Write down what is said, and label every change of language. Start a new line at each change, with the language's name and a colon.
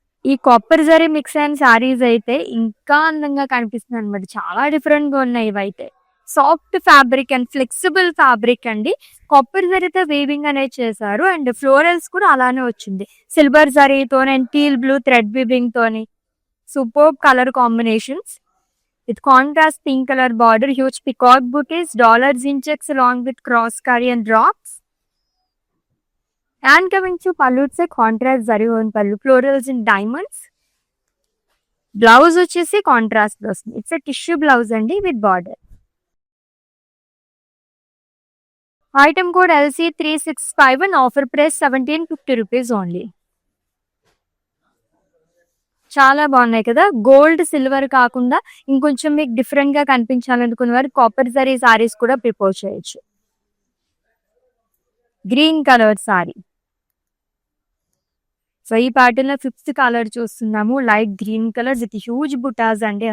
Telugu: ఈ copper zari mix అయిన సారీస్ అయితే ఇంకా అందంగా కనిపిస్తుంది అనమాట. చాలా డిఫరెంట్ గా ఉన్నాయి ఇవైతే. Soft fabric and flexible fabric అండి. కాపర్ జరీతో వీవింగ్ అనేది చేశారు. అండ్ ఫ్లోరల్స్ కూడా అలానే వచ్చింది, సిల్వర్ జరీతో and teal blue thread weaving తోని.
English: Super colour combinations with contrast pink color border, huge peacock bouquets, dollars in checks along with cross curry and drops. And coming to pallu, it's a contrast zari on pallu, florals in diamonds.
Telugu: Blouse వచ్చేసి contrast వస్తుంది.
English: it's a tissue blouse
Telugu: అండి
English: with border. Item code LC365 and offer price 1750 rupees only.
Telugu: చాలా బాగున్నాయి కదా. Gold silver కాకుండా ఇంకొంచెం మీకు different గా కనిపించాలనుకున్న వారు కాపర్ జరీ సారీస్ కూడా ప్రిపోజ్ చేయొచ్చు. Green colour sorry. సో ఈ ప్యాటర్న్ లో 5th కలర్ చూస్తున్నాము, light green colour with huge బుటాస్ అండి.